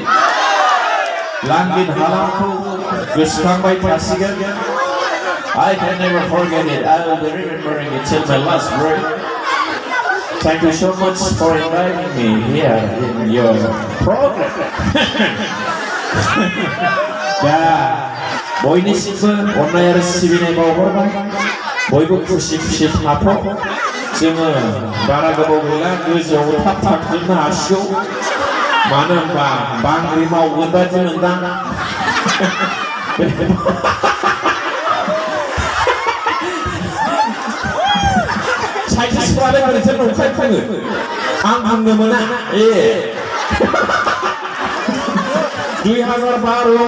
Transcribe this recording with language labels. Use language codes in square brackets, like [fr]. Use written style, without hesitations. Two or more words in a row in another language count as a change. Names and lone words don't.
[brx] लांगिन हालामखौ गोसोखांबाय थासिगोन [en] I can never forget it. I will be remembering it till my last breath. Thank you so much for inviting me here in your program. 자, [brx] बयनिसिमबो अननाय आरो सिबिनाय बावहरबाय बयबो खुसि खुसि थाथों जोङो बारा गोबाव गैला गोजौआव थाब थांजोबनो हासिगौ मानो होनबा बांग्रि मावगोन बादि मोनदां साइन्टिस्टफ्रालाय बोरैथो नंखाय बुङो आं बुंनो मोना 2012